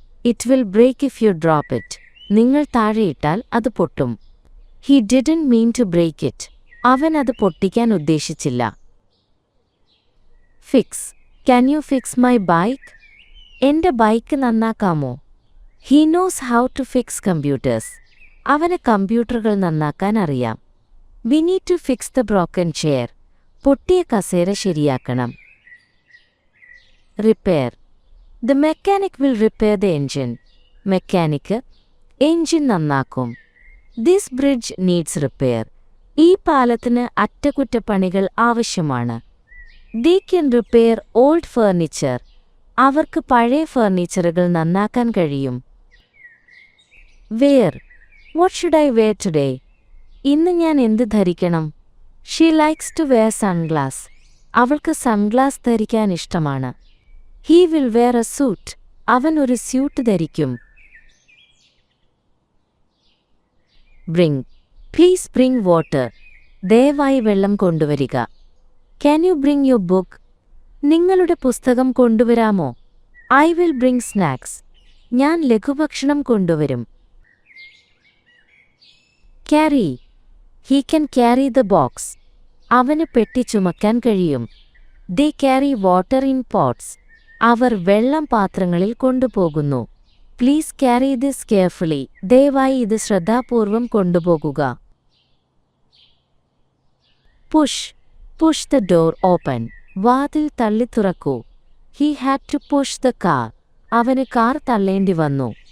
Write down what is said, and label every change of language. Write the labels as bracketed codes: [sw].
[en] It will break if you drop it. [ml] നിങ്ങൾ താഴെയിട്ടാൽ അത് പൊട്ടും. [en] He didn't mean to break it. [ml] അവൻ അത് പൊട്ടിക്കാൻ ഉദ്ദേശിച്ചില്ല. [en] Fix. Can you fix my bike? [ml] എന്റെ bike നന്നാക്കാമോ? [en] He knows how to fix computers. [ml] അവന് കമ്പ്യൂട്ടറുകൾ നന്നാക്കാൻ അറിയാം. [en] We need to fix the broken chair. [ml] പൊട്ടിയ കസേര ശരിയാക്കണം. [en] Repair. The mechanic will repair the engine. [ml] Mechanic engine നന്നാക്കും. [en] This bridge needs repair. [ml] ഈ പാലത്തിന് അറ്റകുറ്റപ്പണികൾ ആവശ്യമാണ്. [en] They can repair old furniture. [ml] അവർക്ക് പഴയ ഫർണിച്ചറുകൾ നന്നാക്കാൻ കഴിയും. [en] Wear. What should I wear today? [ml] ഇന്ന് ഞാൻ എന്ത് ധരിക്കണം? [en] She likes to wear sunglass. [ml] അവൾക്ക് സൺഗ്ലാസ് ധരിക്കാൻ ഇഷ്ടമാണ്. [en] He will wear a suit. [ml] അവൻ ഒരു സ്യൂട്ട് ധരിക്കും. [en] Bring. Please bring water. [ml] ദയവായി വെള്ളം കൊണ്ടുവരിക. [en] Can you bring your book? [ml] നിങ്ങളുടെ പുസ്തകം കൊണ്ടുവരാമോ? [en] I will bring snacks. [ml] ഞാൻ ലഘുഭക്ഷണം കൊണ്ടുവരും. [en] Carry. He can carry the box. [ml] അവന് പെട്ടി ചുമക്കാൻ കഴിയും. [en] They carry water in pots. [ml] അവർ വെള്ളം പാത്രങ്ങളിൽ കൊണ്ടുപോകുന്നു. [en] Please carry this carefully. [ml] ദയവായി ഇത് ശ്രദ്ധാപൂർവം കൊണ്ടുപോകുക. [en] Push. Push the door open. [ml] വാതിൽ തള്ളി തുറക്കൂ. [en] He had to push the car. [ml] അവന് കാർ തള്ളേണ്ടി വന്നു.